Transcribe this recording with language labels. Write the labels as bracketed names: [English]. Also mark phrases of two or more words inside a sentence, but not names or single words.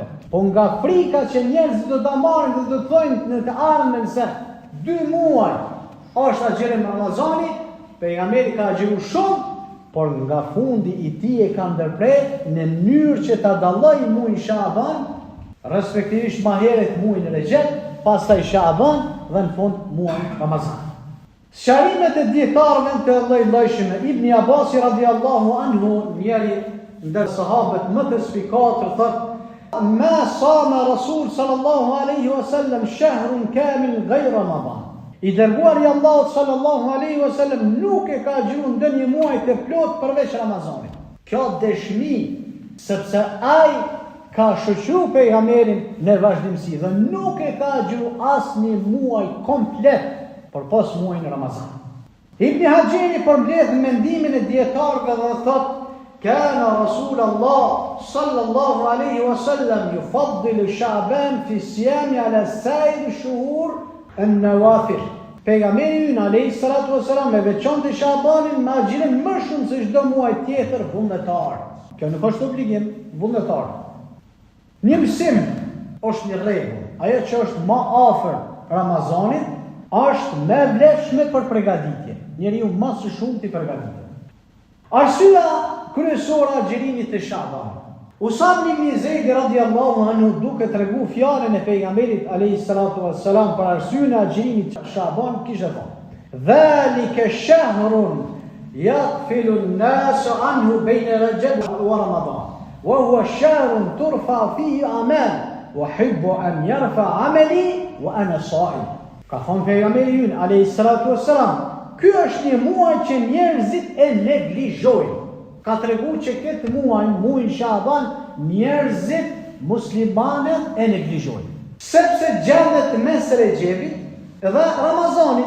[Albanian] Po nga frika që njerëzit do ta marrin dhe do të thonë në të ardhmen se 2 muaj është agjerim Ramazani, pejgamberi ka agjeru shumë, por nga fundi i tij e ka ndërprer në mënyrë që ta dallojë muajin Shaban, respektivisht më herët muajin Rexheb, pastaj Shaban dhe në fund muajin Ramazan. Sharimet e dietarëve të lloj-llojshme. Ibn Abbas [Arabic] رضي الله عنه, [Albanian] njëri ndër sahabët më të spikatër, thotë: [Arabic] ما صام رسول صلى الله عليه وسلم شهر كامل غير رمضان. [Albanian] I dërguari i Allahut [Arabic] صلى الله عليه وسلم [Albanian] nuk e ka agjeruar ndonjë muaj të plot përveç Ramazanit. Kjo dëshmi sepse ai ka shoqëruar pejgamberin në vazhdimsi dhe nuk e ka agjeruar asnjë muaj komplet përpas muajin Ramazan. Ibn Hajjeri përmbledh mendimin e dietarëve dhe thotë: [Arabic] كان رسول الله صلى الله عليه وسلم يفضل شعبان في صيام على سائر شهور النوافل. [Albanian] Pejgamberi [Arabic] عليه الصلاة والسلام [Albanian] e veçonte Sha'banin me agjerim më shumë se çdo muaj tjetër vullnetar. Kjo nuk është obligim, vullnetar. Një mësim është një rregull. Ajo që është më afër Ramazanit është me vlefshme për përgatitje. Njeriu më së shumti përgatitet. Arsyeja kryesore e agjerimit të Shabanit. Usam ibn Zeid [Arabic] رضي الله عنه [Albanian] duke tregu fjalën e pejgamberit [Arabic] عليه الصلاة والسلام [Albanian] për arsyeën e agjerimit të Shabanit kishte thënë: [Arabic] ذلك شهر يغفل الناس عنه بين رجب ورمضان وهو شهر ترفع فيه أعمال وأحب أن يرفع عملي وأنا صائم. [Albanian] Ka thonë pejgamberi ynë [Arabic] عليه الصلاة والسلام, [Albanian] ky është një muaj që njerëzit e neglizhojnë. Ka tregu që këtë muajin Shaban, njerëzit muslimanët e neglizhojnë. Sepse gjendet mes Rexhebit dhe Ramazanit.